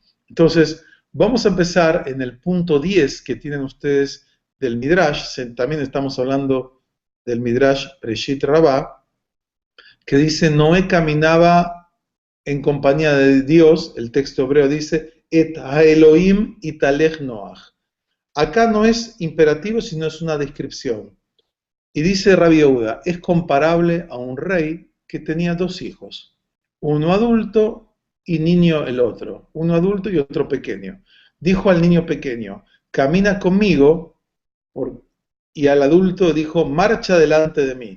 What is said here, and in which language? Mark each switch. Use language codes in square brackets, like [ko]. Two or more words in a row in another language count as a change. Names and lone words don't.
[es] Entonces, vamos a empezar en el punto 10 que tienen ustedes del Midrash, también estamos hablando del Midrash Breshit Rabbah, que dice, Noé caminaba en compañía de Dios, el texto hebreo dice, [he] את האלהים התהלך נח. [es] Acá no es imperativo, sino es una descripción. Y dice Rabbi Yehuda, es comparable a un rey que tenía dos hijos, uno adulto y niño el otro, uno adulto y otro pequeño. Dijo al niño pequeño, camina conmigo, y al adulto dijo, marcha delante de mí.